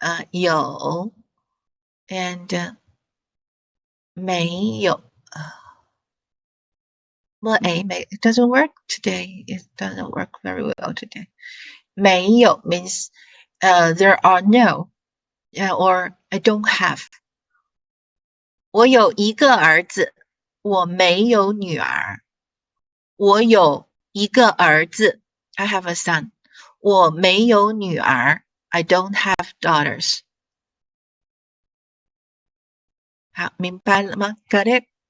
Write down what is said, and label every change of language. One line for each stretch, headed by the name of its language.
Chinese: 有 and 没有。
English: Well, it doesn't work today. It doesn't work very well today. 没有 means there are no, or I don't have.
Chinese: 我有一个儿子，我没有女儿。我有一个儿子
English: I have a son.
Chinese: 我没有女儿
English: I don't have daughters.
Chinese: 好，明白了吗？
English: Got it?